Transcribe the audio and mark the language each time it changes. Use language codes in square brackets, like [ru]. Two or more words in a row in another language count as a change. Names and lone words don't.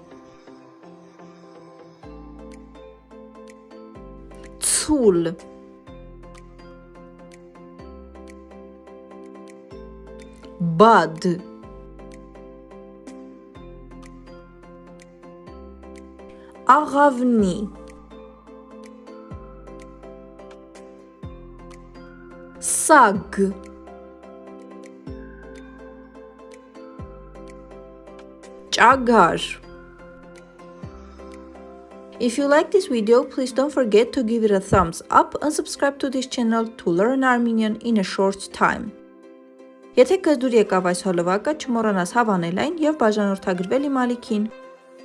[hy] ցուլ, բադ, աղավնի, սագ, ճագար. [en] If you like this video, please don't forget to give it a thumbs up and subscribe to this channel to learn Armenian in a short time. [hy] Եթե կզդուր եկավ այս հոլովակը, չմոռանաս հավանել այն և բաժանորդագրվել իմ ալիքին։